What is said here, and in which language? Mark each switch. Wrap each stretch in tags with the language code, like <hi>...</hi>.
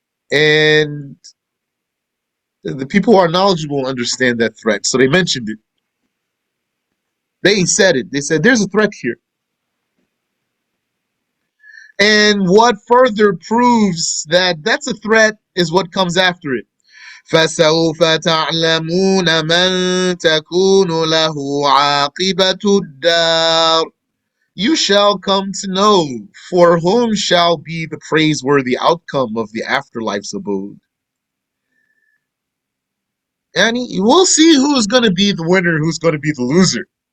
<en>And the people who are knowledgeable understand that threat. So they mentioned it. They said it. They said, there's a threat here. And what further proves that that's a threat is what comes after it.</en> <ar>فسوف تعلمون من تكون له عاقبة الدار.</ar> <en>You shall come to know for whom shall be the praiseworthy outcome of the afterlife's abode. And we'll see who's going to be the winner, who's going to be the loser.</en>